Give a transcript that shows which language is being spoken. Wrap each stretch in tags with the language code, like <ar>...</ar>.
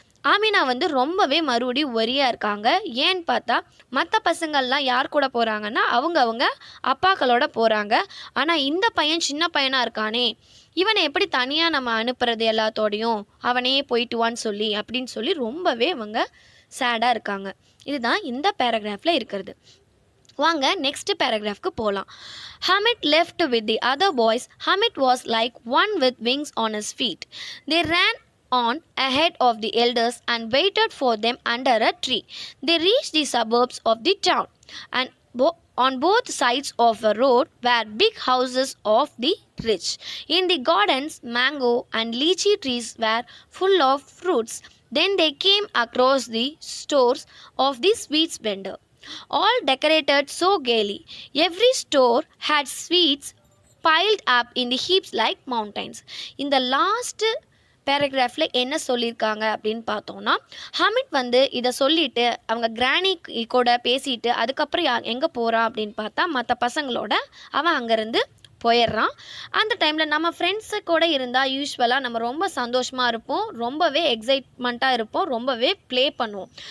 <ta>Amina வந்து ரொம்பவே மறுபடியும் ஒரியாக இருக்காங்க. ஏன்னு பார்த்தா, மற்ற பசங்கள்லாம் யார் கூட போகிறாங்கன்னா அவங்க அப்பாக்களோட போகிறாங்க. ஆனால் இந்த பையன் சின்ன பையனாக இருக்கானே, இவனை எப்படி தனியாக நம்ம அனுப்புறது எல்லாத்தோடையும், அவனே போயிட்டு வான்னு சொல்லி அப்படின்னு சொல்லி ரொம்பவே அவங்க சேடாக இருக்காங்க. இதுதான் இந்த பேராகிராஃபில் இருக்கிறது. வாங்க நெக்ஸ்ட் பேராகிராஃப்க்கு போகலாம்.</ta> <en>Hamid left with the other boys. Hamid was like one with wings on his feet. They ran on ahead of the elders and waited for them under a tree. They reached the suburbs of the town, and on both sides of the road were big houses of the rich. In the gardens, mango and lychee trees were full of fruits. Then they came across the stores of the sweets vendor, all decorated so gaily. Every store had sweets piled up in the heaps like mountains. In the last</en> <ta>பேராகிராஃபில் என்ன சொல்லியிருக்காங்க அப்படின்னு பார்த்தோன்னா, ஹமிட் வந்து இதை சொல்லிவிட்டு அவங்க கிராணி கூட பேசிட்டு அதுக்கப்புறம் எங்கே போகிறான் அப்படின்னு பார்த்தா, மற்ற பசங்களோட அவன் அங்கேருந்து போயிடுறான். அந்த டைமில் நம்ம ஃப்ரெண்ட்ஸு கூட இருந்தால் யூஸ்வலாக நம்ம ரொம்ப சந்தோஷமாக இருப்போம், ரொம்பவே எக்ஸைட்மெண்ட்டாக இருப்போம், ரொம்பவே ப்ளே பண்ணுவோம்.</ta>